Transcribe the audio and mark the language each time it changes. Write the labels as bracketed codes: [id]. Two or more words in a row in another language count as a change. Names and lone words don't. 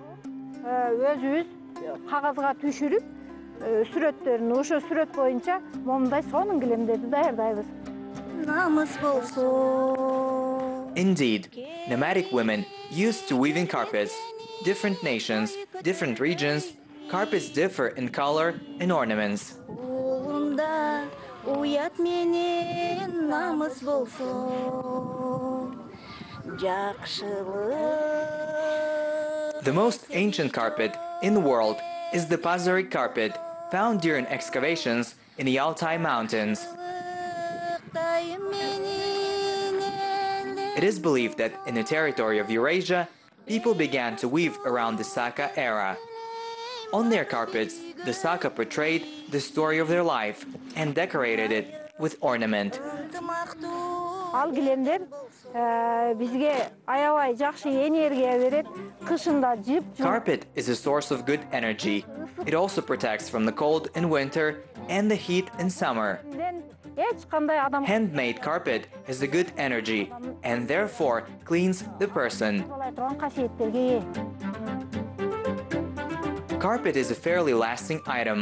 [en] Indeed, nomadic women used to weaving carpets. Different nations, different regions, carpets differ in color and ornaments. [ky] Uyat менен намыс болсо [en] The most ancient carpet in the world is the Pazaric carpet, found during excavations in the Altai Mountains. It is believed that in the territory of Eurasia, people began to weave around the Saka era. On their carpets, the Saka portrayed the story of their life and decorated it with ornament. [ky] Ал килемдер бизге аябай жакшы энергия берет. Кышында жип. [en] Carpet is a source of good energy. It also protects from the cold in winter and the heat in summer. Handmade carpet has a good energy and therefore cleans the person. Carpet is a fairly lasting item.